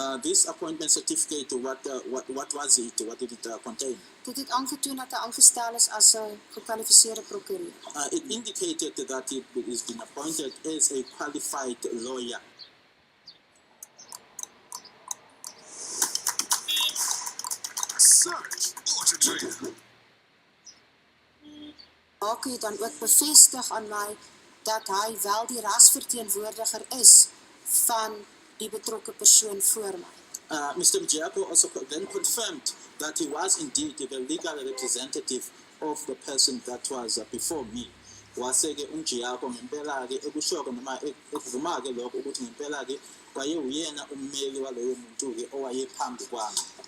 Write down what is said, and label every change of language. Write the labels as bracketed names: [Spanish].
[English] This appointment certificate, what was it? What did it contain? [Afrikaans] Dit het aangetoon dat hy aangestel is as 'n gekwalifiseerde prokureur. [English] It indicated that he has been appointed as a qualified lawyer. Search order trail. [Afrikaans] Njiyako het dan ook bevestig aan my dat hy wel die rasverteenwoordiger is van die betrokke persoon voor my. [English] Mr. Mjiako also then confirmed that he was indeed the legal representative of the person that was before me. [Zulu] Wase-ke uMjiako ngempela-ke ekusho-ke noma ekuvuma-ke lokho ukuthi ngempela-ke wayewuyena ummeli waloyo muntu-ke owayephambi kwami.